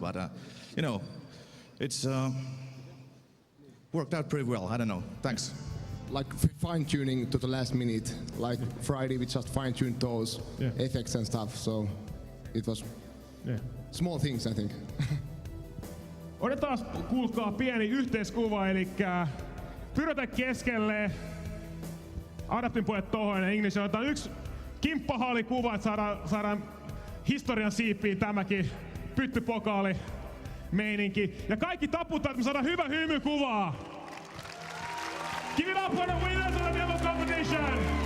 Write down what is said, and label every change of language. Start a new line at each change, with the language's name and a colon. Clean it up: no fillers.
English: But it's worked out pretty well. I don't know. Thanks. Like fine-tuning to the last minute. Like Friday, we just fine-tuned those effects and stuff. So it was small things, I think.
Finnish: Otetaan, kuulkaa, pieni yhteiskuva, eli Pyrotech keskelle. Adaptin pojat tohon ja Ignition. Otetaan yksi kimppahaalikuva, että saadaan historian siippiin tämäkin pyttypokaali meininki. Ja kaikki taputtaa, että me saadaan hyvä hymykuvaa.
English: Give it up for the winners of the demo competition!